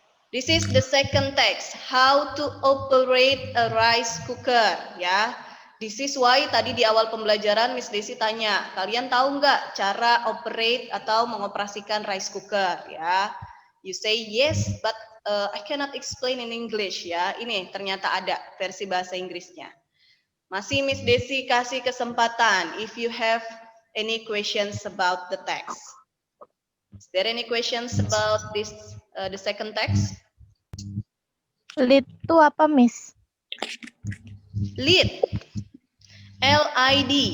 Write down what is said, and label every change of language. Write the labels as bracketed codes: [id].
[en] This is the second text, how to operate a rice cooker, ya. This is why [id] tadi di awal pembelajaran Miss Desi tanya, kalian tahu nggak cara operate atau mengoperasikan rice cooker, ya? [en] You say yes, but I cannot explain in English, ya. [id] Ini ternyata ada versi bahasa Inggrisnya. Masih Miss Desi kasih kesempatan. [en] If you have any questions about the text, is there any questions about this the second text. [id] Lead itu apa, Miss? [en] Lead. L-I-D.